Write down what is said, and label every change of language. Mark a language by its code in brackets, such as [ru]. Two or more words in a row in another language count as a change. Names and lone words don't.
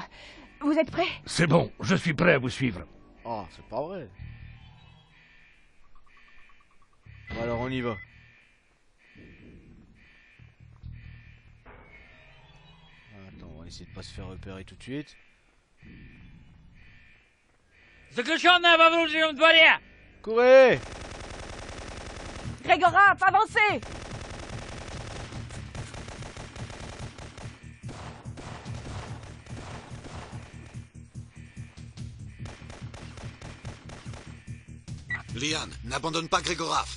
[fr] Vous êtes prêts? C'est bon, je suis prêt à vous suivre. Oh, c'est pas vrai. Bon, alors on y va. Attends, on va essayer de pas se faire repérer tout de suite. [ru] Заключенная во внутреннем дворе! [fr] Courez! Grégoraf, avancez! Liane, n'abandonne pas Grégoraf.